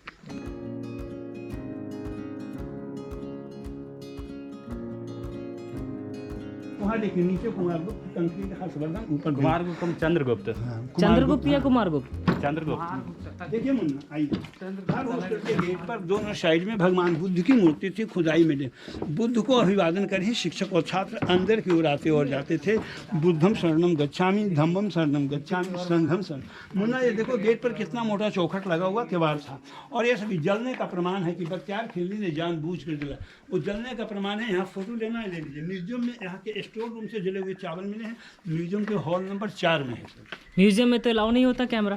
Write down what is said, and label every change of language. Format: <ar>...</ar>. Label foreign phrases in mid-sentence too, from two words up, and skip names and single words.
<hi>वहाँ देखिए नीचे कुमार गुप्त, कंक्रीट हर्षवर्धन, ऊपर कुमार गुप्त, चंद्रगुप्त। चंद्रगुप्त या कुमार गुप्त? चंद्रगुप्त। देखिए मुन्ना आइए, हर हॉस्टल के गेट पर दोनों साइड में भगवान बुद्ध की मूर्ति थी खुदाई में। बुद्ध को अभिवादन कर ही शिक्षक और छात्र अंदर की ओर आते और जाते थे।</hi> <pi>बुद्धम शरणम गच्छामि, धम्मम शरणम गच्छामि, संघम शरण।</pi> <hi>मुन्ना ये देखो गेट पर कितना मोटा चौखट लगा हुआ किवाड़ था, और ये सभी जलने का प्रमाण है कि बख्तियार खिलजी ने जानबूझ कर जला। वो जलने का प्रमाण है। यहाँ फोटो लेना है ले लीजिए। म्यूजियम में यहाँ के</hi> <en>store room</en> <hi>से जले हुए चावल मिले हैं। म्यूजियम के</hi> <en>hall number</en> <hi>4 में है सर। म्यूजियम में तो अलाउ नहीं होता कैमरा?</hi>